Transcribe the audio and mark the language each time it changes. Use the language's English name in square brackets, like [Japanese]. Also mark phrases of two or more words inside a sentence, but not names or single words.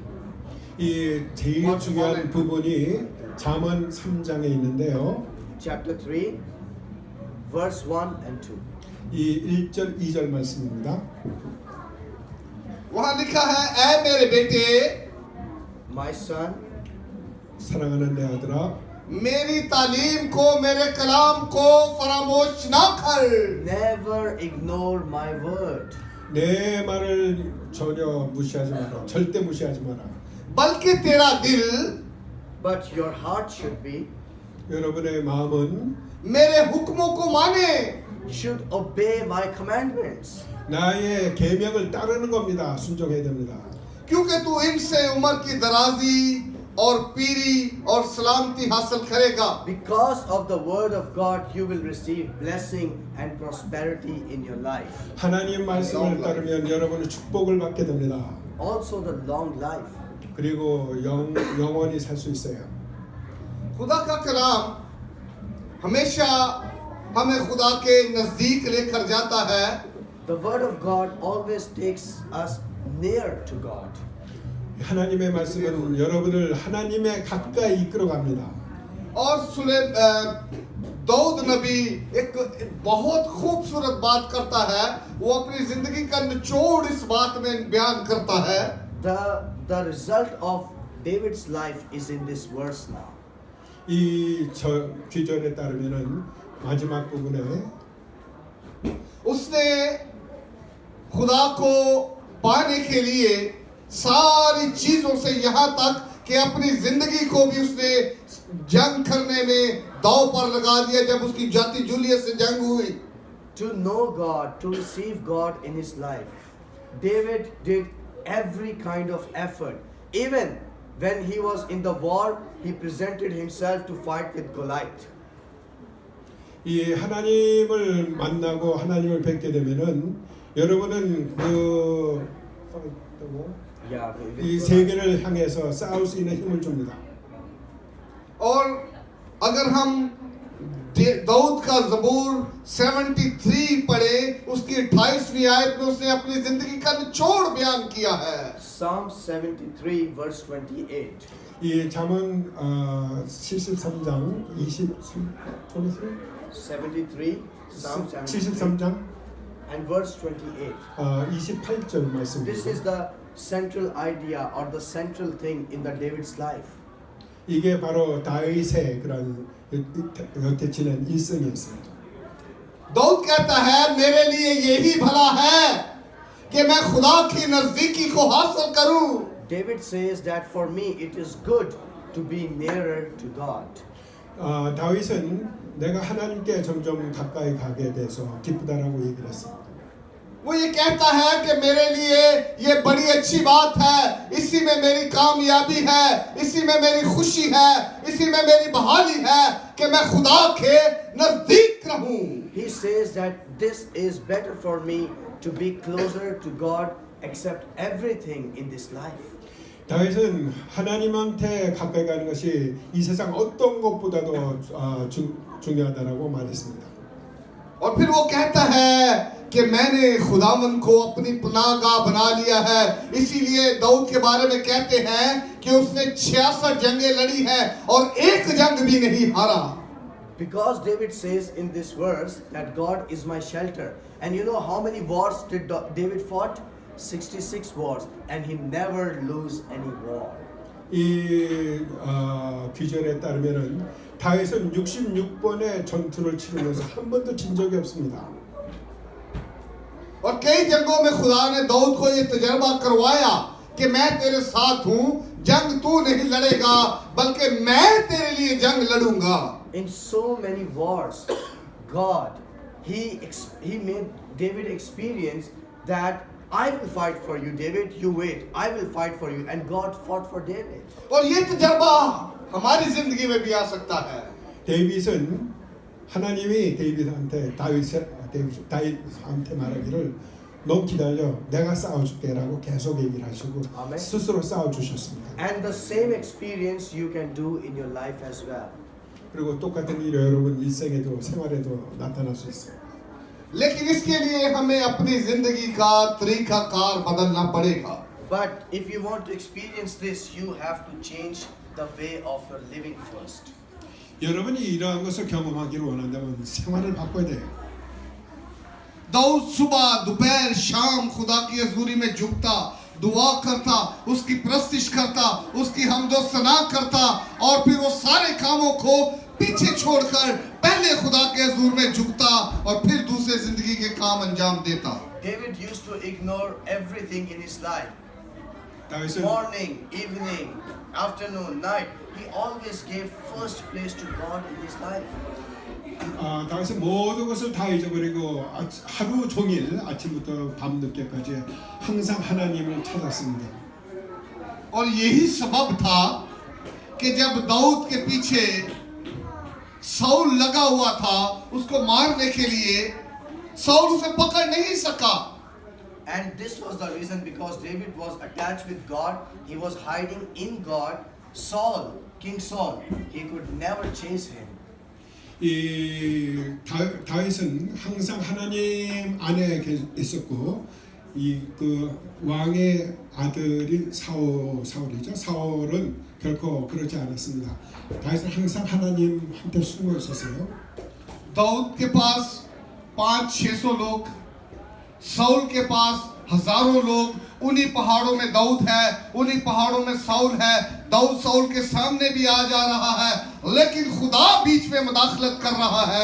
[Korean] 이 제일 중요한 부분이 잠언 3장에 있는데요. [English] Chapter 3, verse 1 and 2. [Korean] 이 1절 2절 말씀입니다. [Urdu] وہاں لکھا ہے، اے میرے بیٹے, [English] My son, [Korean] 사랑하는 내 아들아 [Urdu] میری تعلیم کو، میرے کلام کو فراموش نہ کر. [English] never ignore my word. [Korean] 내 말을 전혀 무시하지 마라. 절대 무시하지 마라. [Urdu] بلکہ تیرا دل [English] But your heart should be, [Korean] 여러분의 마음은 [Urdu] میرے حکموں کو مانے. [English] should obey my commandments. [Korean] 나의 계명을 따르는 겁니다. 순종해야 됩니다. [Urdu] کیونکہ تو ان سے عمر کی درازی اور پیری اور سلامتی حاصل کرے گا. [English] Because of the word of God, you will receive blessing and prosperity in your life. [Korean] 하나님 말씀을 따르면 여러분은 축복을 받게 됩니다. [English] Also the long life. [Korean] 그리고 영원히 살 수 있어요. [Urdu] خدا کا کلام ہمیشہ ہمیں خدا کے نزدیک لے کر جاتا ہے. [English] The word of God always takes us near to God. [Korean] 하나님의 말씀은 여러분을 하나님의 가까이 이끌어갑니다. [Urdu] اور داؤد نبی ایک بہت خوبصورت بات کرتا ہے. وہ اپنی زندگی کا نچوڑ اس بات میں بیان کرتا ہے. [English] The result of David's life is in this verse now. [Korean] 이 귀절에 따르면은 마지막 부분에 [Urdu] اس نے خدا کو پانے کے لیے ساری چیزوں سے یہاں تک کہ اپنی زندگی کو بھی اس نے جنگ کرنے میں داؤ پر لگا دیا. جب اس کی جاتی جولیس سے جنگ ہوئی, [English] To know God, to receive God in his life, David did every kind of effort. Even when he was in the war, he presented himself to fight with Goliath. [Korean] 이 하나님을 만나고 하나님을 뵙게 되면은 여러분은 이 세계를 향해서 싸울 수 있는 힘을 줍니다. [Urdu] اور اگر ہم داؤد کا زبور 73 پڑھے، اس کی 28ویں آیت میں اس نے اپنی زندگی کا نچوڑ بیان کیا ہے. [English] Psalm 73 verse 28. [Korean] 이 잠언 73장 23 [English] 73 Psalm 73 [Korean] 73장 [English] and verse 28. [Korean] 28절 [English] This is [Korean] 말씀입니다. [English] the central idea or the central thing in the David's life. [Korean] 이게 바로 다윗의 그런 곁에 지낸 일생이었습니다. [Urdu] داؤد کہتا ہے میرے لیے یہی بھلا ہے کہ میں خدا کی نزدیکی کو حاصل کروں. [English] David says that for me it is good to be nearer to God. [Korean] 다윗은 내가 하나님께 점점 가까이 가게 돼서 기쁘다라고 얘기를 했습니다. [Urdu] وہ یہ کہتا ہے کہ میرے لیے یہ بڑی اچھی بات ہے، اسی میں میری کامیابی ہے، اسی میں میری خوشی ہے، اسی میں میری بحالی ہے کہ میں خدا کے نزدیک رہوں. [English] He says that this is better for me to be closer to God, accept everything in this life. [Korean] 다윗은 하나님한테 가까이 가는 것이 이 세상 어떤 것보다도 중요하다라고 말했습니다. [Urdu] اور پھر وہ کہتا ہے کہ میں نے خداون کو اپنی پناہ گاہ بنا لیا ہے. اسی لیے داؤد کے بارے میں کہتے ہیں کہ اس نے 66 جنگیں لڑی ہیں اور ایک جنگ بھی نہیں ہارا. [English] Because David says in this verse that God is my shelter. And you know how many wars did David fought? 66 wars. And he never lose any war. [Korean] 이 규절에 따르면은 다윗은 66번의 전투를 치르면서 한 번도 진 적이 없습니다. [Urdu] اور کئی جنگوں میں خدا نے داؤد کو یہ تجربہ کروایا کہ میں تیرے ساتھ ہوں، جنگ تو نہیں لڑے گا بلکہ میں تیرے لیے جنگ لڑوں گا. [English] In so many wars, God, he made David experience that I will fight for you, David, you wait. I will fight for you. And God fought for David. [Urdu] اور یہ تجربہ ہماری زندگی میں بھی آ سکتا ہے. [Korean] 데이빗은 하나님이 다윗한테 말하기를 넌 기다려 내가 싸워줄게라고 계속 얘기를 하시고 아멘. 스스로 싸워주셨습니다. [English] And the same experience you can do in your life as well. [Korean] 그리고 똑같은 일이 여러분 일생에도 생활에도 나타날 수 있어요. [Urdu] لیکن اس کے لیے ہمیں اپنی زندگی کا طریقہ کار بدلنا پڑے گا. [English] But if you want to experience this, you have to change the way of your living first. [Korean] 여러분이 이러한 것을 경험하기를 원한다면 생활을 바꿔야 돼요. [Urdu] داؤد صبح دوپہر شام خدا کی حضوری میں جھکتا، دعا کرتا، اس کی پرستش کرتا، اس کی حمد و ثنا کرتا اور پھر وہ سارے کاموں کو پیچھے چھوڑ کر پہلے خدا کے حضور میں جھکتا اور پھر دوسرے زندگی کے کام انجام دیتا. [English] David used to ignore everything in his life. [Korean] 다윗은 [English] Morning, evening, afternoon, night. He always gave first place to God in his life. [Korean] 다윗은 모든 것을 다 잊어버리고 하루 종일 아침부터 밤 늦게까지 항상 하나님을 찾았습니다. [Urdu] اور یہی سبب تھا کہ جب داؤد کے پیچھے ساؤل لگا ہوا تھا اس کو مارنے کے لیے، ساؤل اسے پکڑ نہیں سکا. [English] And this was the reason because David was attached with God. He was hiding in God. Saul, King Saul, he could never chase him. [Korean] 이 다윗은 항상 하나님 안에 있었고 이 그 왕의 아들이 사울이죠. 사울은 결코 그렇지 않았습니다. 다윗은 항상 하나님한테 숨어 있었어요. [Urdu] داؤد کے پاس 500-600 لوگ، ساؤل کے پاس ہزاروں لوگ. انہی پہاڑوں میں داؤد ہے، انہی پہاڑوں میں ساؤل ہے. داؤد ساؤل کے سامنے بھی آ جا رہا ہے لیکن خدا بیچ میں مداخلت کر رہا ہے.